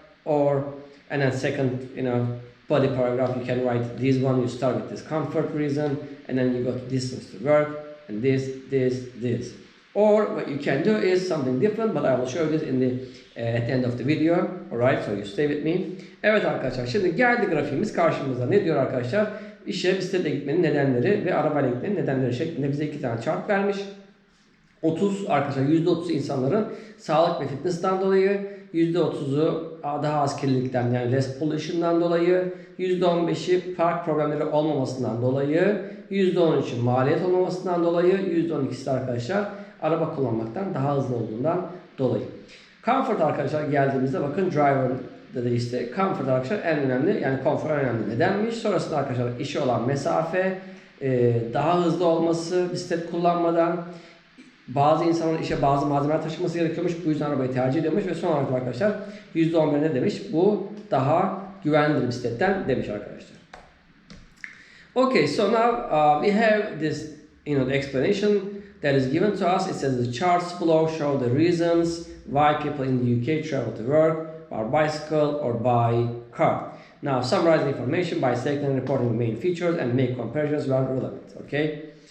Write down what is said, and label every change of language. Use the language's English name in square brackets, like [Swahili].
[English] And then second, body paragraph, you can write this one, you start with this comfort reason, and then you go to distance to work, and this. Or what you can do is something different, but I will show you this in at the end of the video. Alright, so you stay with me. [Turkish] Evet arkadaşlar, şimdi geldi grafiğimiz karşımıza. Ne diyor arkadaşlar? İşe bisikletle gitmenin nedenleri ve arabayla gitmenin nedenleri şeklinde bize iki tane chart vermiş. 30 arkadaşlar, %30 insanların sağlık ve fitness'tan dolayı, %30'u daha az kirlilikten, yani [English] less pollution'dan [Turkish] dolayı, %15'i park problemleri olmamasından dolayı, %13'ü maliyet olmamasından dolayı, %12'si arkadaşlar araba kullanmaktan daha hızlı olduğundan dolayı. Comfort arkadaşlar geldiğimizde bakın driver'da da işte comfort arkadaşlar en önemli, yani konfor en önemli nedenmiş. Sonrasında arkadaşlar işi olan mesafe, daha hızlı olması bisiklet kullanmadan, bazı insanların işe bazı malzemeler taşıması gerekiyormuş. Bu yüzden arabayı tercih ediyormuş ve son olarak arkadaşlar %11 ne demiş? Bu daha güvenlidir bisikletten demiş arkadaşlar. [English] Okay, so now we have this, the explanation that is given to us. It says the charts below show the reasons why people in the UK travel to work by bicycle or by car. Now, summarize the information by selecting and reporting the main features and make comparisons where relevant. Okay.